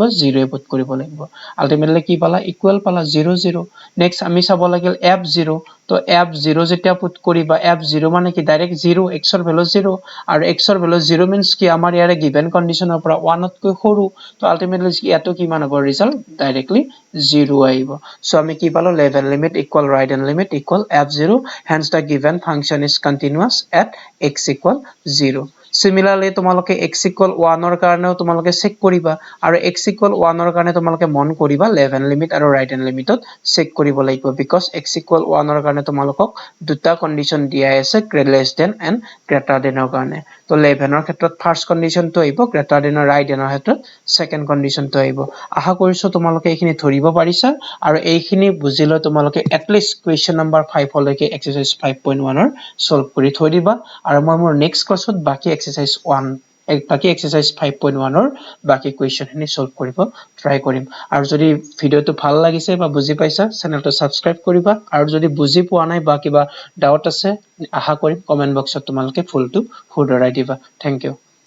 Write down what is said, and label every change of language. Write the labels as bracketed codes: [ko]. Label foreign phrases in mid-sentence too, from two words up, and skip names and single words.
[as] 0 পুট কৰিব লাগিব আলটিমেটলি কি পালা ইকুৱেল পালা 0 0 নেক্সট আমি চাব লাগিল f0 তো f0 যেতিয়া পুট কৰিবা f0 মানে কি ডাইৰেক্ট 0 x ৰ ভ্যালু 0 আৰু x ৰ ভ্যালু 0 means কি আমাৰ ইয়াৰে [en] given conditionৰ [as] পৰা 1 তকৈ সৰু তো আলটিমেটলি ইয়াতো কিমান হ'ব ৰিজাল্ট ডাইৰেক্টলি 0 আহিব সো আমি কি পালো [en] left hand limit equal right hand limit equal f0 hence the given function is continuous at x equal 0 [as] Similarly তোমালোকে [en] x equal 1 [as] ৰ কাৰণেও তোমালোকে চেক কৰিবা আৰু [en] x equal 1 [as] ৰ কাৰণে তোমালোকে মন কৰিবা [en] left hand limit [as] আৰু [en] right hand limitত [as] চেক কৰিব লাগিব [en] because x equal 1 [as] ৰ কাৰণে তোমালোকক দুটা কন্ডিশন দিয়া আছে [en] less than and greater than [as] ৰ কাৰণে তো [en] left handৰ [as] ক্ষেত্ৰত [en] first conditionটো [as] আহিব [en] greater than right handৰ [as] ক্ষেত্ৰত [en] second conditionটো [as] আহিব আশা কৰিছো তোমালোকে এইখিনি ধৰিব পাৰিছা আৰু এইখিনি বুজিলে তোমালোকে এটলিষ্ট কোৱেশ্চন নম্বৰ 5 লৈকে এক্সাৰসাইজ 5.1 ৰ সলভ কৰি থৈ দিবা আৰু মই মোৰ [en] next classত [as] বাকি এক্সাৰসাইজ 1 বাকি এক্সাৰসাইজ 5.1 ৰ বাকি কোৱেশ্চনখিনি সলভ কৰিব ট্ৰাই কৰিম আৰু যদি ভিডিওটো ভাল লাগিছে বা বুজি পাইছা চেনেলটো সাবস্ক্ৰাইব কৰিবা আৰু যদি বুজি পোৱা নাই বা কিবা ডাউট আছে আশা কৰিম [en] comment boxত [as] তোমালোকে ফুলটো শুধৰাই দিবা [en] thank you